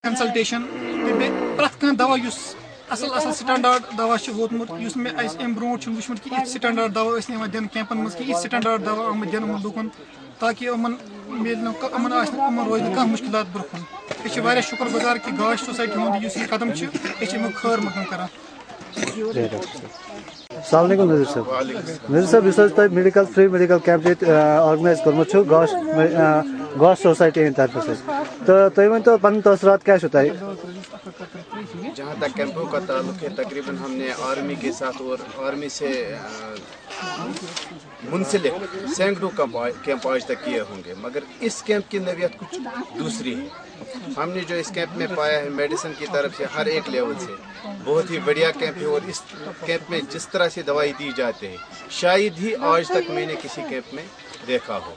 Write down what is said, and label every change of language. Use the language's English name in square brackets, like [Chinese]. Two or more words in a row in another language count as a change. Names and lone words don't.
[Kashmiri] کنسلٹیشن پرٛٮ۪تھ کانٛہہ دوا یُس اصل سٹینڈارڈ دوا چھُ ووتمُت یُس مےٚ اَسہِ اَمہِ برونٛٹھ چھُنہٕ وٕچھمُت کہِ یِتھ سٹینڈارڈ دوا ٲسۍ نہٕ یِوان دِنہٕ کیمپن منٛز کہِ یِتھ سٹینڈارڈ دوا آمٕتۍ دِنہٕ یِمن لوٗکن تاکہِ یِمن میلہِ نہٕ یِمن آسہِ نہٕ یِمن روزِ نہٕ کانٛہہ مُشکِلات برونٛہہ کُن أسۍ چھِ واریاہ شُکر گُزار کہِ گاش سوسایٹی ہُنٛد یُس یہِ قدم چھُ أسۍ چھِ امیُک خٲر مقدم کران. [Arabic] السلام علیکم [Kashmiri] نذیر صٲب یُس حظ تۄہہِ [English] medical free medical camp [Kashmiri] ییٚتہِ آرگنایز کوٚرمُت چھُ گاش سوسایٹی ہٕنٛدِ طرفہٕ سۭتۍ تہٕ تُہۍ ؤنۍتو پنٕنۍ تٲثرات کیٛاہ چھُو تۄہہِ؟ [Urdu] جہاں تک کیمپوں کا تعلق ہے تقریباً ہم نے آرمی کے ساتھ اور آرمی سے منسلک سینکڑوں کیمپ آج تک کیے ہوں گے، مگر اس کیمپ کی نوعیت کچھ دوسری ہے. ہم نے جو اس کیمپ میں پایا ہے میڈیسن کی طرف سے ہر ایک لیول سے بہت ہی بڑھیا کیمپ ہے، اور اس کیمپ میں جس طرح سے دوائی دی جاتی ہے شاید ہی آج تک میں نے کسی کیمپ میں دیکھا ہو.